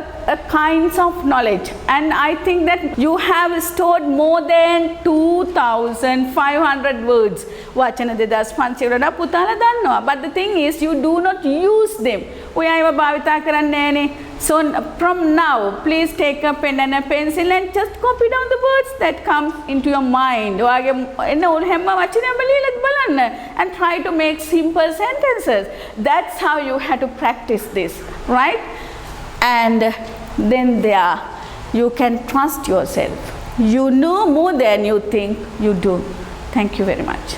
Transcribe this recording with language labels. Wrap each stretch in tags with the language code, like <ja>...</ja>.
<en>A kinds of knowledge, and I think that you have stored more than 2,500 words.</en> <si>වචන 2500 පුතාලා දන්නවා.</si> <en>But the thing is you do not use them.</en> <si>ඔයා ඒවා භාවිතා කරන්නේ නැහනේ.</si> <en>So from now please take a pen and a pencil and just copy down the words that come into your mind.</en> <si>ඔයාගේ එන්න ඕන හැම වචනයක්ම ලියලා බලන්න</si> <en>and try to make simple sentences. That's how you have to practice this, right? And then there you can trust yourself. You know more than you think you do. Thank you very much.</en>